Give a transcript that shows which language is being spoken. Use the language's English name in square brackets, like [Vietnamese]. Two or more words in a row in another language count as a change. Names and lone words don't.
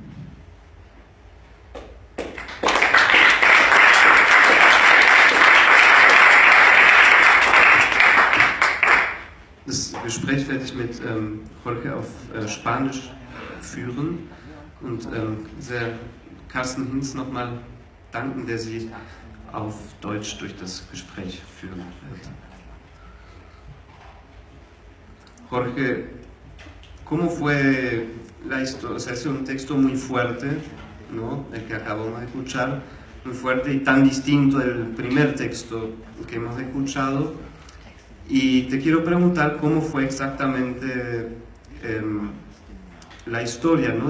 [German] Das Gespräch werde ich mit Jorge auf Spanisch führen und sehr Carsten Hinz nochmal danken, der Sie auf Deutsch durch das Gespräch führen wird. [Spanish] Jorge, ¿cómo fue la historia? O sea, es un texto muy fuerte, ¿no? El que acabamos de escuchar, muy fuerte y tan distinto del primer texto que hemos escuchado. Y te quiero preguntar cómo fue exactamente la historia, ¿no?